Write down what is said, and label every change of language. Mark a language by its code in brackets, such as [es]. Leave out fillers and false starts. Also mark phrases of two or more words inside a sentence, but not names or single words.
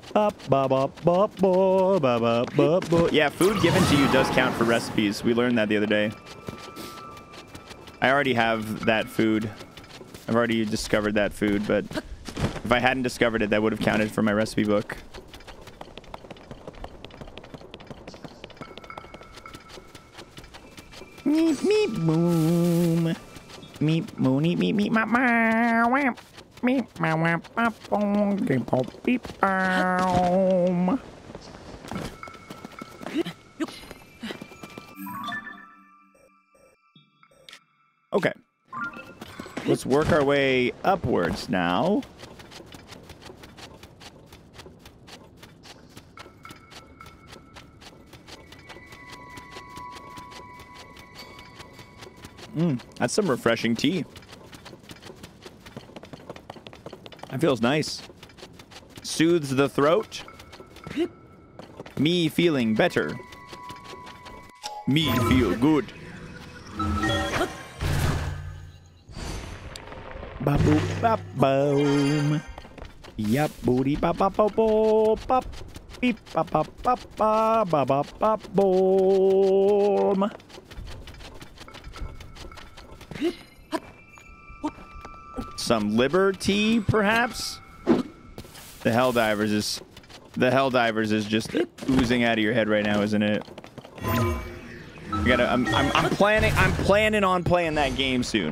[en] Yeah, food given to you does count for recipes. We learned that the other day. I already have that food. I've already discovered that food, but if I hadn't discovered it, that would have counted for my recipe book. Meep, meep, boom. Meep, moony, meep, meep, ma, ma, wamp. Meep, ma, wamp, ma, boom, beep, beep, boom. Okay. Let's work our way upwards now. That's some refreshing tea. That feels nice. Soothes the throat. Me feeling better. Me feel good. Ba-boop, ba-boom. Yup, booty, ba-ba-ba-bo, pop. Beep, ba-ba-ba-ba, ba-ba-ba-boom. Some liberty, perhaps? The Helldivers is just oozing out of your head right now, isn't it? I'm planning on playing that game soon.